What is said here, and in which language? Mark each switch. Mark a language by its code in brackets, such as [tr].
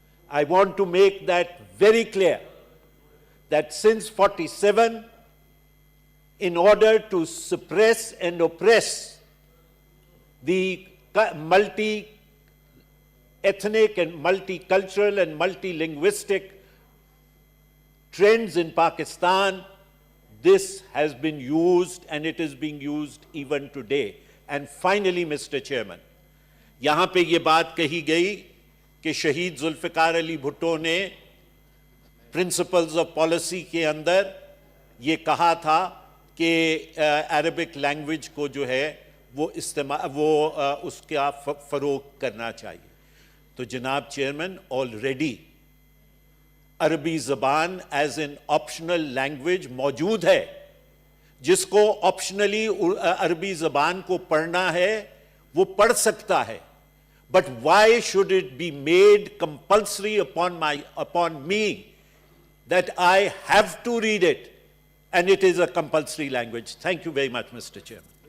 [en] I want to make that very clear, that since 47, in order to suppress and oppress the multi-ethnic and multicultural and multilinguistic trends in Pakistan, this has been used and it is being used even today. And finally, Mr. [ur] Chairman, یہاں پہ یہ بات کہی گئی کہ شہید ذوالفقار علی بھٹو نے principles of policy کے اندر یہ کہا تھا کہ عربک لینگویج کو جو ہے وہ اس کا فروغ کرنا چاہیے. تو جناب چیئرمین, آلریڈی عربی زبان [en] as an optional language [ur] موجود ہے. جس کو آپشنلی عربی زبان کو پڑھنا ہے وہ پڑھ سکتا ہے. [en] But why should it be made compulsory upon me that I have to read it and it is a compulsory language? Thank you very much, Mr. Chairman.